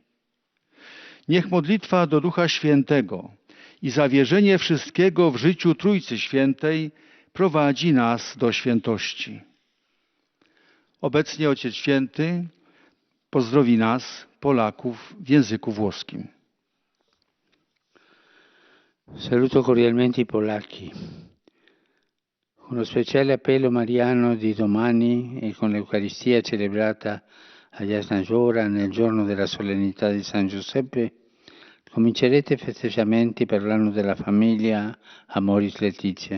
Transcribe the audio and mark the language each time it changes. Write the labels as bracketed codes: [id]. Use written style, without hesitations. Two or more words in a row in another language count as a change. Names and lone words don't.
[pl] Niech modlitwa do Ducha Świętego i zawierzenie wszystkiego w życiu Trójcy Świętej prowadzi nas do świętości. Obecnie Ojciec Święty pozdrowi nas, Polaków, w języku włoskim. [it] Saluto cordialmente i polacchi. Uno speciale appello mariano di domani e con l'Eucaristia celebrata a Jasna Giora nel giorno della solennità di San Giuseppe, comincerete i festeggiamenti per l'anno della famiglia Amoris Laetitia.